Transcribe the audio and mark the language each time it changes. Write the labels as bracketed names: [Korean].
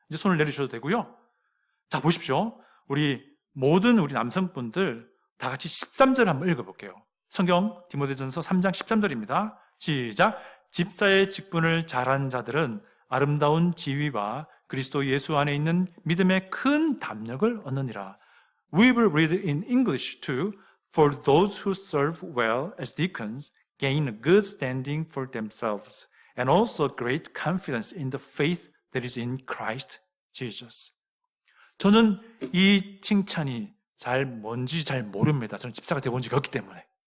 [Korean] 이제 손을 내리셔도 되고요. 자, 보십시오. 우리 남성분들 다 같이 13절 한번 읽어볼게요. 성경 디모데전서 3장 13절입니다. 시작. 집사의 직분을 잘한 자들은 아름다운 지위와 그리스도 예수 안에 있는 믿음의 큰 담력을 얻느니라. [English] We will read in English too. For those who serve well as deacons gain a good standing for themselves and also great confidence in the faith that is in Christ Jesus. [Korean] 저는 이 칭찬이 뭔지 잘 모릅니다. 저는 집사가 되어본 적이 없기 때문에.